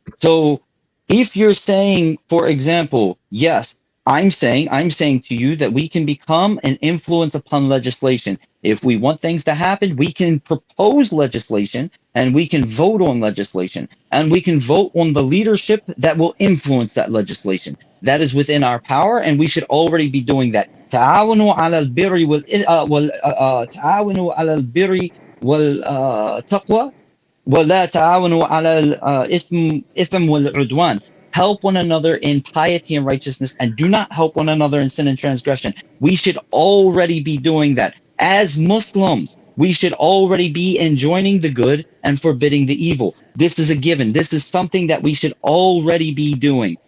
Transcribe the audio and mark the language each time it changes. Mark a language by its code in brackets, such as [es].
[en] So if you're saying, for example, yes, I'm saying to you that we can become an influence upon legislation. If we want things to happen, we can propose legislation and we can vote on legislation and we can vote on the leadership that will influence that legislation. That is within our power, and we should already be doing that. [ar] تعاونوا على البر تعاونوا على البر والتقوى ولا تعاونوا على الإثم والعدوان. [en] Help one another in piety and righteousness, and do not help one another in sin and transgression. We should already be doing that. As Muslims, we should already be enjoining the good and forbidding the evil. This is a given. This is something that we should already be doing.